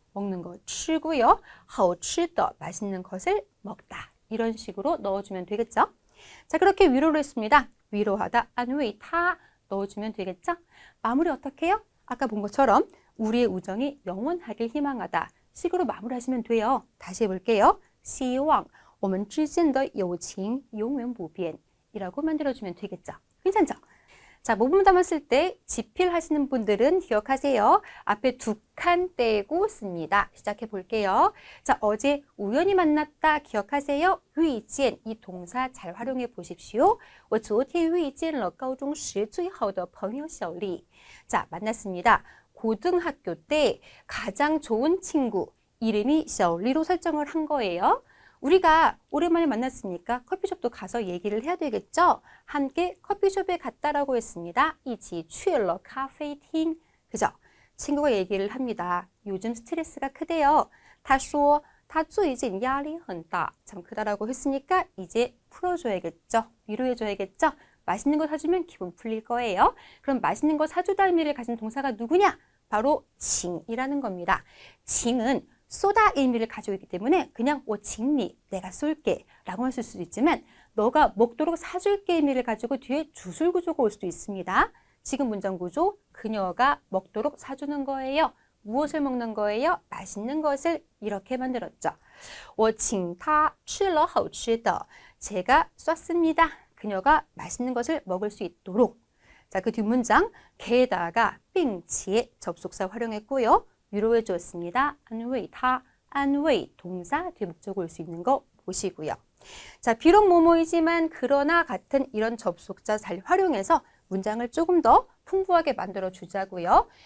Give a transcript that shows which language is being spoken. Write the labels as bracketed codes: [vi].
[ko] 먹는 거 치고요. [zh] 好吃的 [ko] 맛있는 것을 먹다. 이런 식으로 넣어주면 되겠죠. 자, 그렇게 위로를 했습니다. 위로하다, 안慰他 넣어주면 되겠죠. 마무리 어떻게 해요? 아까 본 것처럼 우리의 우정이 영원하길 희망하다 식으로 마무리하시면 돼요. 다시 해볼게요. [zh] 希望我们之间的友情永远不变 [ko] 이라고 만들어주면 되겠죠. 괜찮죠? 자, 모범 담아 쓸 때 지필 하시는 분들은 기억하세요. 앞에 두 칸 떼고 씁니다. 시작해 볼게요. 자, 어제 우연히 만났다 기억하세요. 遇见 이 동사 잘 활용해 보십시오. [zh] 我昨天遇见了高中时最好的朋友小丽. [ko] 자, 만났습니다. 고등학교 때 가장 좋은 친구 이름이 小丽로 설정을 한 거예요. 우리가 오랜만에 만났으니까 커피숍도 가서 얘기를 해야 되겠죠? 함께 커피숍에 갔다라고 했습니다. [zh] 一起去了咖啡厅. [ko] 그죠? 친구가 얘기를 합니다. 요즘 스트레스가 크대요. [zh] 他说他最近压力很大. [ko] 참 크다라고 했으니까 이제 풀어줘야겠죠? 위로해줘야겠죠? 맛있는 거 사주면 기분 풀릴 거예요. 그럼 맛있는 거 사주다 의미를 가진 동사가 누구냐? 바로 징이라는 겁니다. 징은 쏘다 의미를 가지고 있기 때문에 그냥 [zh] 我请你 [ko] 내가 쏠게 라고 하실 수도 있지만 너가 먹도록 사줄게 의미를 가지고 뒤에 주술 구조가 올 수도 있습니다. 지금 문장 구조 그녀가 먹도록 사주는 거예요. 무엇을 먹는 거예요? 맛있는 것을 이렇게 만들었죠. [zh] 我请她吃了好吃的 [ko] 제가 쐈습니다. 그녀가 맛있는 것을 먹을 수 있도록. 자, 그 뒷문장 게다가 빙치의 접속사 활용했고요. 위로해 주었습니다. [zh] 安慰他, [ko] 安慰 동사 뒤목적으로 올 수 있는 거 보시고요. 자, 비록 뭐뭐이지만 그러나 같은 이런 접속사 잘 활용해서 문장을 조금 더 풍부하게 만들어 주자고요.